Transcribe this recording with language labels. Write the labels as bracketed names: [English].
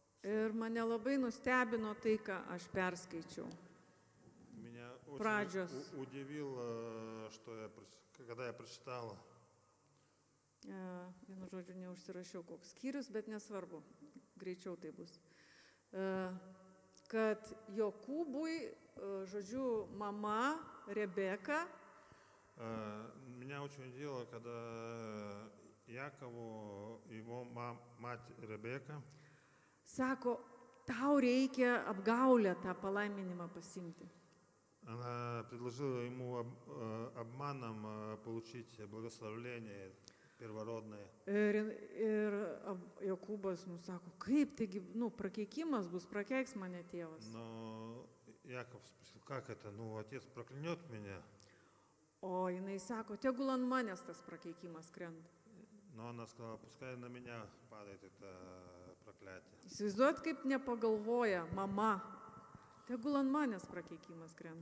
[Lithuanian] Ir mane labai nustebino tai, ką aš perskaičiau. [Russian] Меня [Lithuanian] Pradžios. [Russian] очень удивило, когда я прочитала. [Lithuanian] Vienu žodžiu, neužsirašiau koks skyrius, bet nesvarbu, greičiau tai bus. Kad Jokūbui, žodžiu, mama Rebeka [Russian] Меня очень удивило, когда Якову его мать Ребека [Lithuanian] sako, tau reikia apgaulę tą palaiminimą pasimti. [Russian] она предложила ему обманом получить благословление первородное. [Lithuanian] Ir Jokūbas, sako, kaip taigi, prakeikimas bus, prakeiks mane tėvas. [Russian] Но Яков спросил, как это? Отец проклянет меня. [Lithuanian] O jinai sako, tegul ant manęs tas prakeikimas krenta. [Russian] Но она сказала, пускай на меня падает это проклятие. [Lithuanian] Įsivaizduot, kaip nepagalvoja mama, tegul ant manęs prakeikimas krenta.